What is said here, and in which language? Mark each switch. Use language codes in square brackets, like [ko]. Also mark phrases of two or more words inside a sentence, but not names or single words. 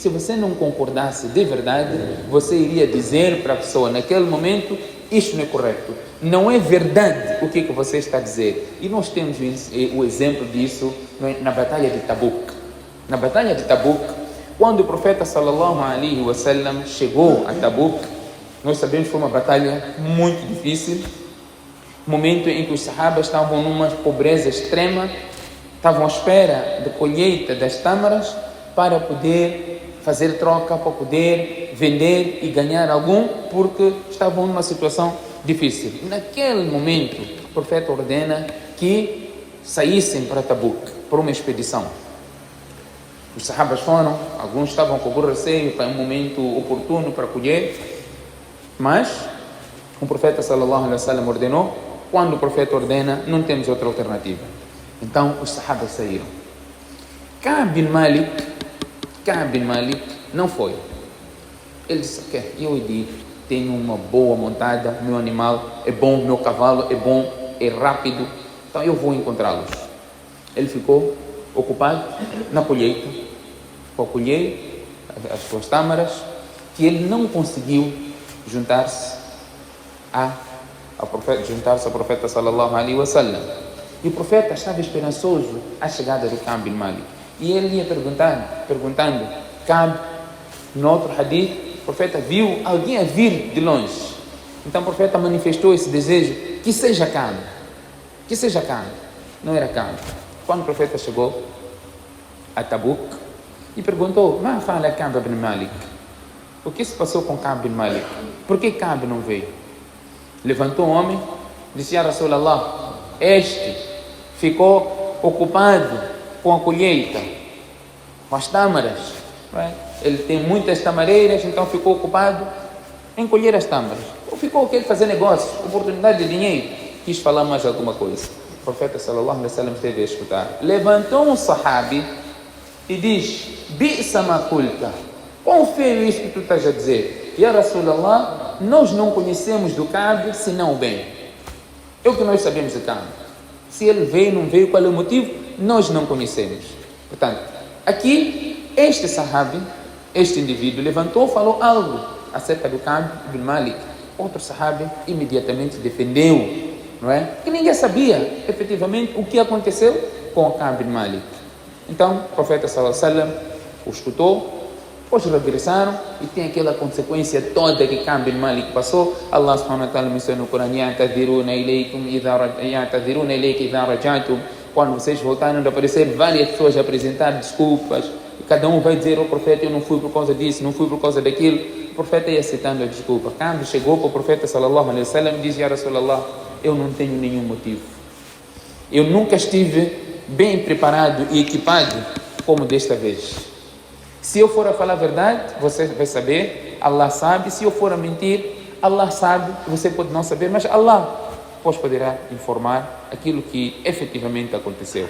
[pt] Se você não concordasse de verdade, você iria dizer para a pessoa naquele momento: isto não é correto, não é verdade o que você está a dizer. E nós temos o exemplo disso na Batalha de Tabuk. Na Batalha de Tabuk, quando o profeta [ar] صلى الله عليه وسلم [pt] chegou a Tabuk, nós sabemos que foi uma batalha muito difícil, momento em que os sahabas estavam numa pobreza extrema, estavam à espera da colheita das tâmaras para poder fazer troca, para poder vender e ganhar algum, porque estavam numa situação difícil. Naquele momento, o profeta ordena que saíssem para Tabuk, para uma expedição. Os sahabas foram, alguns estavam com algum receio, para um momento oportuno para colher, mas o profeta [ar] صلى الله عليه وسلم [pt] ordenou. Quando o profeta ordena, não temos outra alternativa. Então os sahabas saíram. Ka'b bin Malik não foi. Ele disse: eu tenho uma boa montada, meu animal é bom, meu cavalo é bom, é rápido, então eu vou encontrá-los. Ele ficou ocupado na colheita, para colher as suas tâmaras, que ele não conseguiu juntar-se ao profeta [ar] صلى الله عليه وسلم. [pt] E o profeta estava esperançoso à chegada do Ka'b bin Malik. E ele ia perguntando, Ka'b, no outro hadith, o profeta viu alguém a vir de longe. Então o profeta manifestou esse desejo que seja Ka'b. Que seja Ka'b. Não era Ka'b. Quando o profeta chegou a Tabuk e perguntou: [ar] "ما فعل كعب بن مالك?" [pt] O que se passou com Ka'b ibn Malik? Por que Ka'b não veio? Levantou um homem, disse: [ar] "يا رسول الله, [pt] este ficou ocupado com a colheita, com as tâmaras. Ele tem muitas tamareiras, então ficou ocupado em colher as tâmaras. Ou ficou querendo fazer negócios, oportunidade de dinheiro. Quis falar mais alguma coisa." O profeta [ar] صلى الله عليه وسلم [pt] esteve a escutar. Levantou um sahabi e diz: [ar] "بئس ما قلت." [pt] Quão feio isso que tu estás a dizer. [ar] يا رسول الله, [pt] nós não conhecemos do Ka'b senão o bem. É o que nós sabemos de Ka'b. Se ele veio, não veio, qual é o motivo? Nós não conhecemos. Portanto, aqui, este sahabi, este indivíduo, levantou, falou algo acerca do Ka'b ibn Malik. Outro sahabi imediatamente defendeu, não é? Que ninguém sabia, efetivamente, o que aconteceu com o Ka'b ibn Malik. Então, o profeta [ar] صلى الله عليه وسلم [pt] o escutou, depois regressaram e tem aquela consequência toda que Ka'b ibn Malik passou. Allah [ar] سبحانه وتعالى [pt] menciona no Corão: [ar] "يعتذرون إليكم إذا رجعتم." [pt] Quando vocês voltaram a aparecer várias pessoas a apresentar desculpas, e cada um vai dizer: "O profeta, eu não fui por causa disso, não fui por causa daquilo." O profeta ia aceitando a desculpa. Ka'b chegou para o profeta [ar] صلى الله عليه وسلم [pt] e disse: [ar] "يا رسول الله, [pt] eu não tenho nenhum motivo. Eu nunca estive bem preparado e equipado como desta vez. Se eu for a falar a verdade, você vai saber, Allah sabe. Se eu for a mentir, Allah sabe, você pode não saber, mas Allah poderá informar aquilo que efetivamente aconteceu."